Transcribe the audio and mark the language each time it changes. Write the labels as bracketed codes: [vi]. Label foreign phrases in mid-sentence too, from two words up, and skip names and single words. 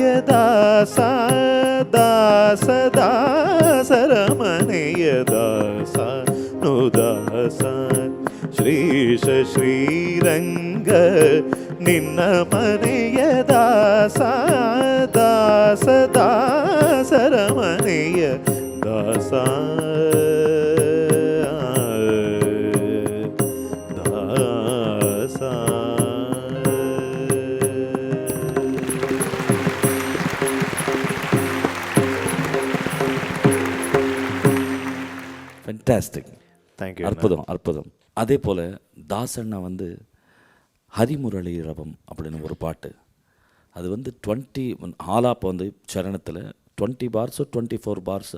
[kn] ದಾಸ ದಾಸ ದಾಸರ ಮನೆಯ ದಾಸಾನು ದಾಸ ಶ್ರೀಶ ಶ್ರೀರಂಗ ನಿನ್ನ ಮನೆಯ ದಾಸ ದಾಸ ದಾಸರ ಮನೆಯ ದಾಸ ದಾಸ [ta] ஃபென்டாஸ்டிக். தேங்க்யூ. அற்புதம் அற்புதம். அதே போல் தாசண்ணா வந்து ஹரிமுரளி ரவம் அப்படின்னு ஒரு பாட்டு, அது வந்து 20 ஆலாப் வந்து சரணத்தில் 20 பார்ஸோ 24 பார்ஸோ